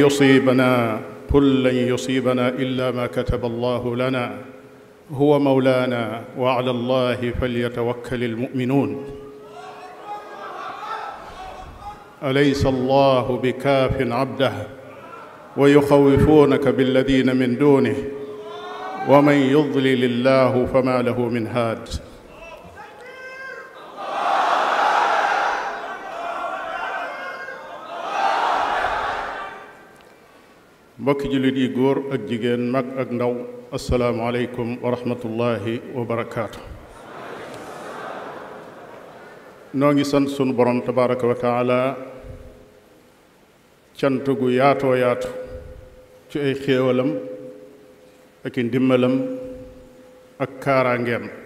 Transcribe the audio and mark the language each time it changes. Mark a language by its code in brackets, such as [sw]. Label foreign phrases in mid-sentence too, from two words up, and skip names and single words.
[ar] لن يصيبنا إلا ما كتب الله لنا هو مولانا وعلى الله فليتوكل المؤمنون أليس الله بكاف عبده ويخوفونك بالذين من دونه ومن يضلل الله فما له من هاد [wo] mbokki jullit yi góor ak jigéen mag ak ndaw [ar] السلام عليكم ورحمة الله وبركاته [wo] noo ngi sant sunu borom [ar] تبارك وتعالى [wo] cant gu yaatoo yaatu ci ay xéewalam ak i ndimbalam ak kaaraangeem